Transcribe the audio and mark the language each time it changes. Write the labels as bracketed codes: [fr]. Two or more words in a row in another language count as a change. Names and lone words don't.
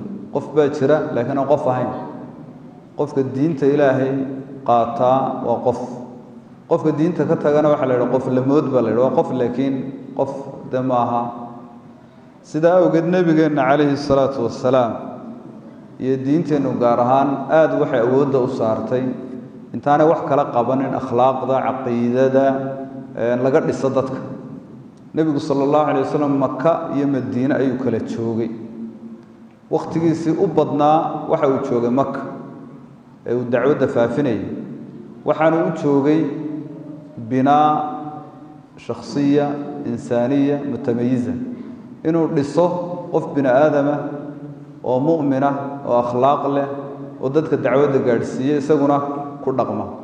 [so] qof baa jira laakiin aan qof ahayn. qofka diinta ilaahay qaataa waa qof, qofka diinta ka tagana waxa la yiraahdaa qof la mood baa la yiraahdaa, qof laakiin qof damaaha. sida awgeed nabigeena [ar] عليه الصلاة والسلام [so] iyo diinteenu gaar ahaan aad waxay awoodda u saartay intaanay wax kala qabanin akhlaaqda, caqiidada laga dhiso dadka. nabigu [ar] صلى الله عليه وسلم [so] Makka iyo Madiina ayuu kala joogay. waqtigiisii u badnaa waxa uu joogay Makka ee uu dacwada faafinayay. waxaanu u joogay [ar] بناء شخصية إنسانية متميزة, [so] inuu dhiso qof bini aadama oo mu'mina oo akhlaaq leh oo dadka dacwada gaarsiiyay isaguna ku dhaqma.